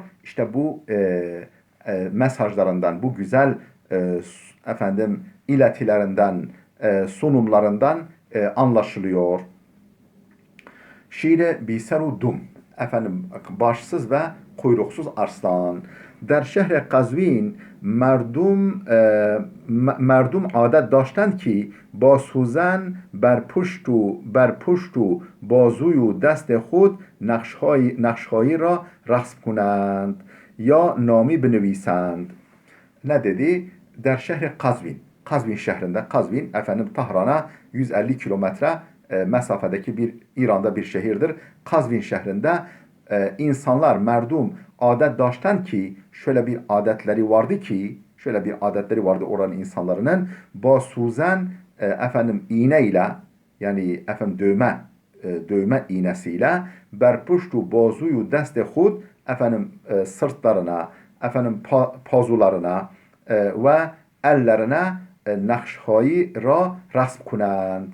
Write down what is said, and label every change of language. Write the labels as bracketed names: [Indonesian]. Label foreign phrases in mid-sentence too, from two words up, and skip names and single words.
[Turkish] İşte bu mesajlarından, bu güzel iletilerinden, sunumlarından anlaşılıyor. [Persian] شیر بی سر و دم. [Turkish] Başsız ve kuyruksuz arslan. [Persian] در شهر قزوین مردم عادت داشتند که با سوزن بر پشت و بازوی و دست خود نقشهایی را رسم کنند یا نامی بنویسند. [Turkish] Ne dedi? [Persian] در شهر [Turkish] Kazvin. Kazvin şehrinde. Kazvin Tahran'a 150 kilometre mesafedeki İran'da bir şehirdir. Kazvin şehrinde insanlar [Persian] مردم عادت داشتند که [Turkish] şöyle bir adetleri vardı oranın insanların [Persian] با سوزن [Turkish] iğneyle, yani dövme iğnesiyle [Persian] بر پشت و بازوی و دست خود [Turkish] sırtlarına, pazularına ve ellerine [Persian] نقشهایی را رسم کنند.